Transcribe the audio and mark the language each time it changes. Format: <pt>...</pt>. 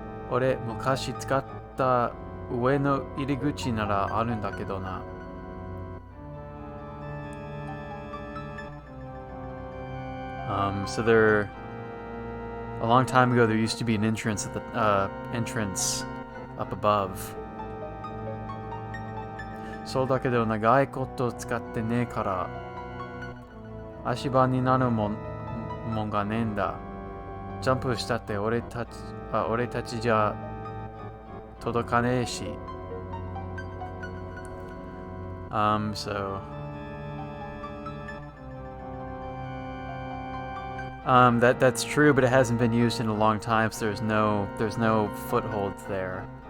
<ja>Ore mukashi tsukatta ue no iriguchi nara aru n dakedo na.</ja> <en>So there, a long time ago there used to be an entrance at the entrance up above.</en> <ja>そうだけど長いこと使ってねえから足場になるもんがねえんだ。ジャンプしたって俺たちじゃ届かねえし。</ja> <en>So that's true, but it hasn't been used in a long time, so there's no footholds there.</en>